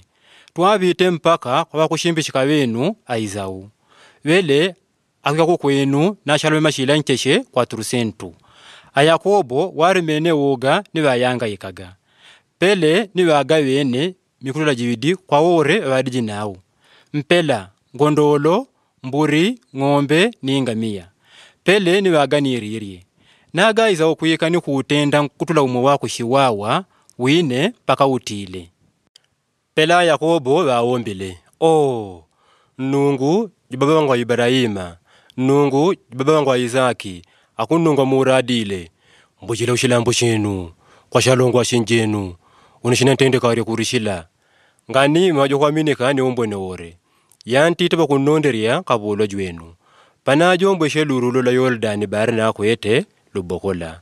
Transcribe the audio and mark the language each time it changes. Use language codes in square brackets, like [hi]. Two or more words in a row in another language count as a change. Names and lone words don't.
[kde] Tuwabite mpaka kwa kushimbishika wenu Aizau. Wele akika kwenu na shalwe mashila nkeshe kwa turusentu. Ayakobo warimene woga ni bayanga ikaga. Pele ni waga wene mikula jibidi kwa ore wadiji nao. Mpela, gondolo, mburi, ngombe, ni ngamia. Pele ni waga ni iririe. Naga Izau kuyeka ni kuutenda kutula umo wako shiwawa, wine paka utile. Pela Yakobo waombile. Nungu jibaba wangu wa Ibrahima. Nungu jibaba wangu wa Izaki. Akunungu wa muradile. Mbujile ushilambo shenu. Kwa shalongu wa shinjenu. Unishinantende kawari kurishila. Ngani majo kwa minika ni umbwe ore. Yanti taba kunonderia kabolo jwenu. Panajo mbweshe lurulo la Yoldani bari na kwete lubokola.